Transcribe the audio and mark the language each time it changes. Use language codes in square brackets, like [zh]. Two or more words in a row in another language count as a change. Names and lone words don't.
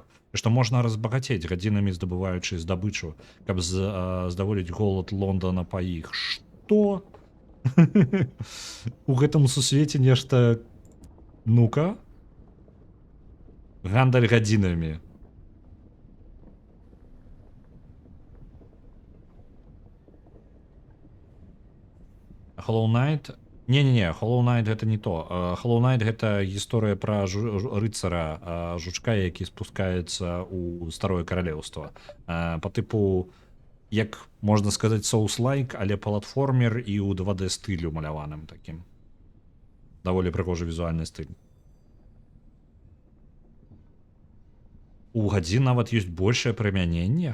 [be] І што можна разбагацець гадзінамі, здабываючы здабычу, каб здаволіць голад Лондона па іх. Што? У гэтым сусвеце нешта... Ну-ка? Гандаль гадзінамі. Hollow Knight... Не-не-не, Hollow Knight гэта не то. Hollow Knight гэта гісторыя пра рыцара жучка, які спускаецца ў старое каралеўства. Па тыпу, як можна сказаць, Souls-like, але платформер і ў 2D стылю маляваным такім. Даволі прыгожы візуальны стыль. У гадзін нават ёсць большае прымяненне.